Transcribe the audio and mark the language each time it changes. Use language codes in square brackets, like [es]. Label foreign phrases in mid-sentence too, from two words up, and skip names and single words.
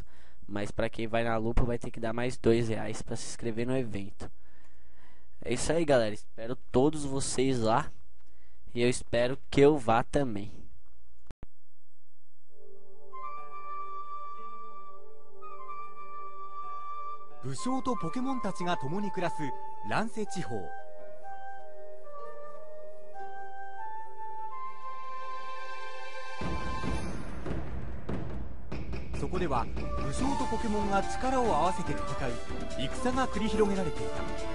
[pt] Mas para quem vai na Lupo vai ter que dar mais R$2 para se inscrever no evento. É isso aí, galera. Espero todos vocês lá. E eu espero que eu vá também. [ja] Bushou とポケモンたちが共に暮らす乱世地方。そこでは武将とポケモンが力を合わせて戦う戦が繰り広げられていた。